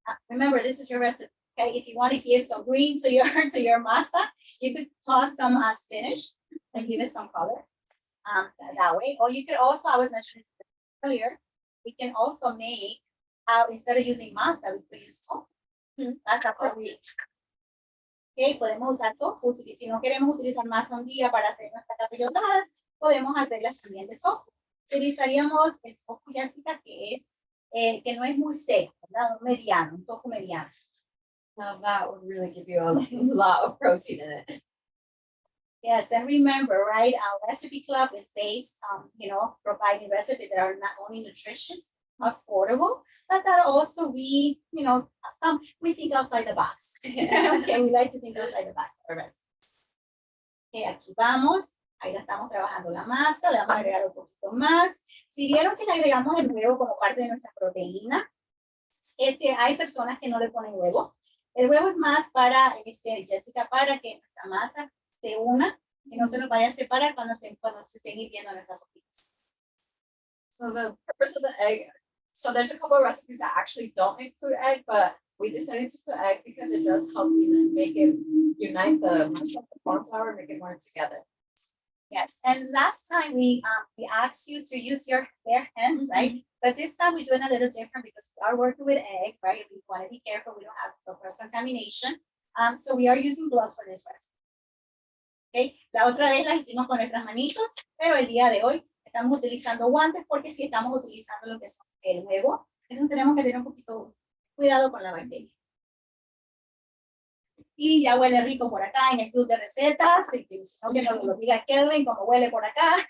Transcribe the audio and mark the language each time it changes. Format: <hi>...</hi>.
<en>Remember, this is your recipe. Okay. If you want to give some green to your masa, you could toss some spinach and give it some color. That way. Or you could also, I was mentioning earlier, we can also make instead of using masa, we could use tofu. That's a protein. Okay,</en> <es>podemos usar tofu. Si no queremos utilizar masa un día para hacer nuestras capillotadas, podemos hacerlas también de tofu. Utilizaríamos el tofu yacita que no es muy seco, ¿verdad? Un mediano, un tofu mediano.</es> <en>Now that would really give you a lot of protein in it. Yes, and remember, right, our recipe club is based on, providing recipes that are not only nutritious, affordable, but that also we think outside the box. Okay, we like to think outside the box for recipes.</en> <es>Okay, aquí vamos. Ahí la estamos trabajando la masa, le vamos a agregar un poquito más. Si vieron que le agregamos el huevo como parte de nuestra proteína, hay personas que no le ponen huevo. El huevo es más para, Jessica, para que nuestra masa se una y no se nos vaya a separar cuando se estén hirviendo nuestras hojitas.</es> <en>So the purpose of the egg, so there's a couple of recipes that actually don't include egg, but we decided to put egg because it does help make it unite the corn flour, make it more together. Yes, and last time we asked you to use your bare hands, right? But this time we're doing a little different because we are working with egg, right? We want to be careful we don't have cross contamination. So we are using gloves for this recipe.</en> <es>Okay, la otra vez la hicimos con nuestras manitos, pero el día de hoy estamos utilizando guantes porque si estamos utilizando lo que es el huevo, entonces tenemos que tener un poquito cuidado con la bacteria. Y ya huele rico por acá en el club de recetas, no que nos lo diga Kelvin como huele por acá.</es>